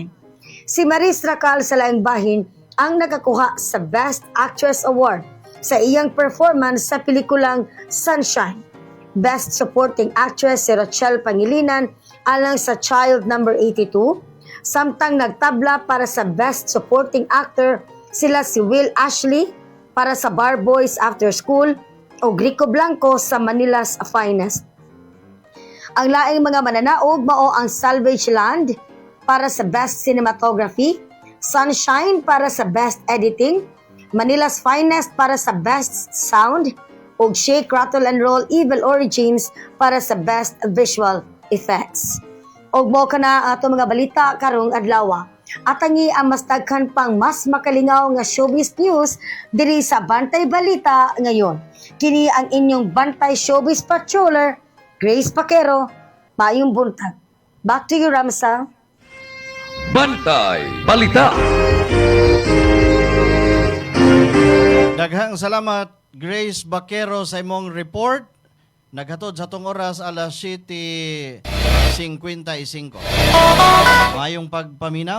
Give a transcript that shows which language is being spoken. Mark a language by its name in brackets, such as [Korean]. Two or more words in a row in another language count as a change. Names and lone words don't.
[Cebuano] Si Maris Racal sa laing bahin ang nakakuha sa [English] Best Actress Award [Cebuano] sa iyang performance sa pelikulang Sunshine. [English] Best Supporting Actress [Cebuano] si Rochelle Pangilinan alang sa Child No. 82. Samtang nagtabla para sa [English] Best Supporting Actor [Cebuano] sila si Will Ashley para sa Bar Boys After School o Rico Blanco sa Manila's Finest. Ang laing mga mananaog mao ang Salvage Land para sa [English] Best Cinematography, [Cebuano] Sunshine para sa [English] Best Editing, [Cebuano] Manila's Finest para sa [English] Best Sound, [Cebuano] ug Shake, Rattle and Roll Evil Origins para sa [English] Best Visual Effects. [Cebuano] Og mo kana ato mga balita karong adlaw. Atangi ang mas daghan pang mas makalingaw nga [English] showbiz news [Cebuano] diri sa Bantay Balita ngayon. Kini ang inyong Bantay Showbiz Patroller, Grace Paquero. Maayong buntag. [English] Back to you, Ramsa. [Cebuano] Bantay Balita. Daghang salamat Grace Baquero sa imong report. Naghatod sa tong oras alas 7:55. Mayong pagpaminaw.